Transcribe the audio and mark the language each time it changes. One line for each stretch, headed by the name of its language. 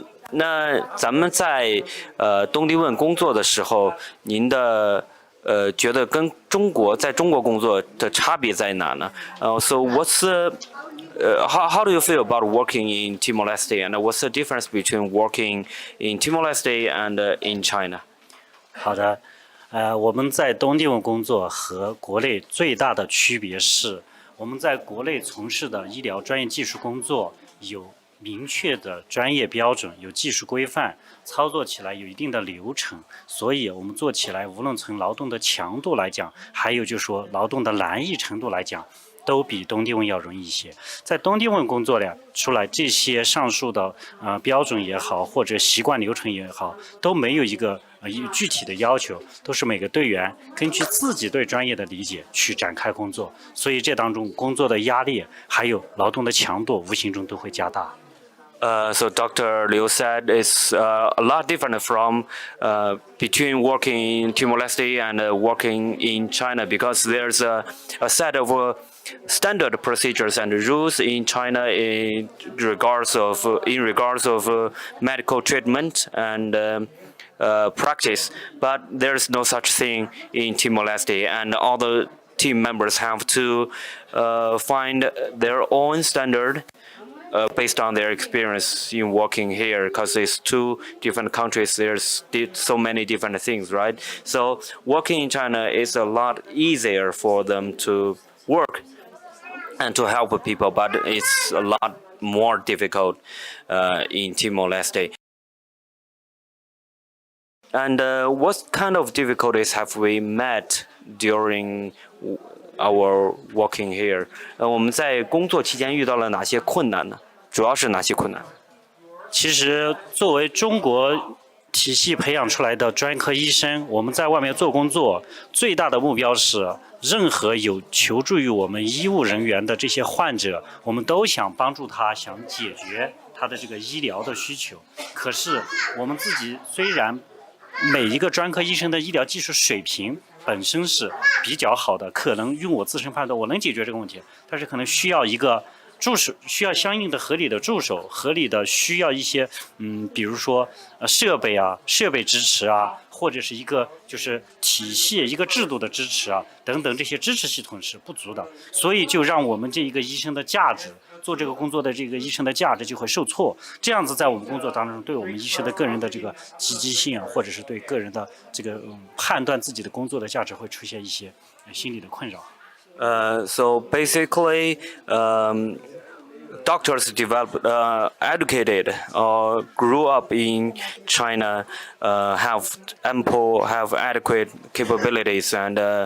Chinese: 那咱们在东帝汶工作的时候，您的觉得跟在中国工作的差别在哪呢？
English: So what's how do you feel about working in Timor-Leste, and what's the difference between working in Timor-Leste and in China?
Chinese: 好的，我们在东帝汶工作和国内最大的区别是，我们在国内从事的医疗专业技术工作有明确的专业标准，有技术规范，操作起来有一定的流程，所以我们做起来无论从劳动的强度来讲，还有就是说劳动的难易程度来讲，都比东帝汶要容易一些。在东帝汶工作出来这些上述的标准也好，或者习惯流程也好，都没有一个具体的要求，都是每个队员根据自己对专业的理解去展开工作，所以这当中工作的压力还有劳动的强度无形中都会加大。
English: So Dr. Liu said it's a lot different from between working in Timor-Leste and working in China, because there's a set of standard procedures and rules in China in regards of medical treatment and practice, but there's no such thing in Timor-Leste, and all the team members have to find their own standard based on their experience in working here, because it's 2 different countries. There's so many different things, right? So working in China is a lot easier for them to work and to help people, but it's a lot more difficult in Timor-Leste. And what kind of difficulties have we met during our working here?
Chinese: 我们在工作期间遇到了哪些困难呢？主要是哪些困难？其实作为中国体系培养出来的专科医生，我们在外面做工作，最大的目标是任何有求助于我们医务人员的这些患者，我们都想帮助他，想解决他的这个医疗的需求。可是我们自己虽然每一个专科医生的医疗技术水平本身是比较好的，可能用我自身判断我能解决这个问题，但是可能需要一个助手，需要相应的合理的助手，合理的需要一些比如说设备支持啊，或者是一个就是体系一个制度的支持啊等等，这些支持系统是不足的，所以就让我们这一个医生的价值，做这个工作的这个医生的价值就会受挫。这样子在我们工作当中，对我们医生的个人的这个积极性啊，或者是对个人的这个判断自己的工作的价值会出现一些心理的困扰。
English: So basically, doctors educated or grew up in China have adequate capabilities and